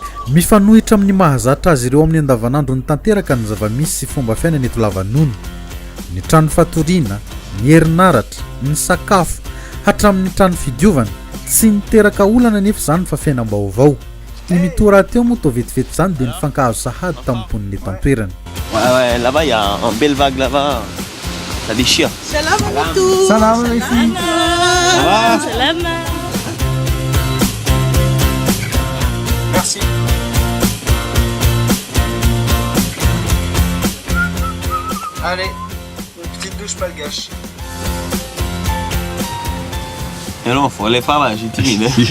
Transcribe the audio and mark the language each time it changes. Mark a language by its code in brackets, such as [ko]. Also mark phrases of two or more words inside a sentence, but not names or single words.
[mg] mifanohitra amin'ny mahazatra azy ireo amin'ny andavanandro ny tanteraka ny zava-misy sy fomba fiaina ny eto Lavanono, ny trano fatoriana, ny herinaratra, ny sakafo hatramin'ny trano fidiovana, tsy niteraka olana nefa zany fa fiainam-baovao. I mitora teo moa toa vetivety zany dia nifankahazo sahady tamin'ny mponina eto an-toerana. [fr] Ouais, là-bas, il y a un belle vague là-bas. Ça déchire. [ar] سلام عليكم. سلام عليكم. [fr] Ça va? Salam. Merci. Allez, une petite douche malgache. Et non, faut aller par là, j'ai timide.